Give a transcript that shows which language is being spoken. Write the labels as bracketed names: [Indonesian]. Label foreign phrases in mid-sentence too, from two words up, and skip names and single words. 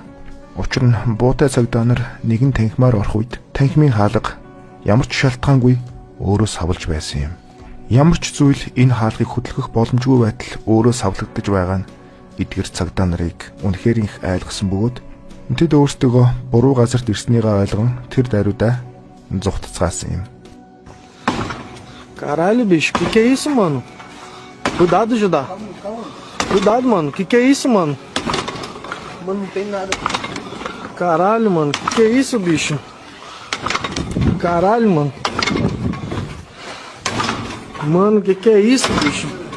[Mongolian] Учир нь буутай цагдаа нар нэгэн танхимаар орох үед танхимын хаалга ямар ч шалтгаангүй өөрөө савлж байсан юм. Ямар ч зүйл энэ хаалгыг хөдөлгөх боломжгүй байтал өөрөө савлагдаж байгаа нь эдгэр цагдаа нарыг үнэхээр их айлгсан бөгөөд тэд өөрсдөө буруу газарт ирснийгаа ойлгон тэр даруйдаа зүгтцгаасан юм. [Portuguese] Caralho, bicho, que é isso, mano? Cuidado, Judá. Cuidado, mano, que é isso, mano? Mano, não tem nada. Caralho, mano, que é isso, bicho? Caralho, mano. Mano, que é isso, bicho?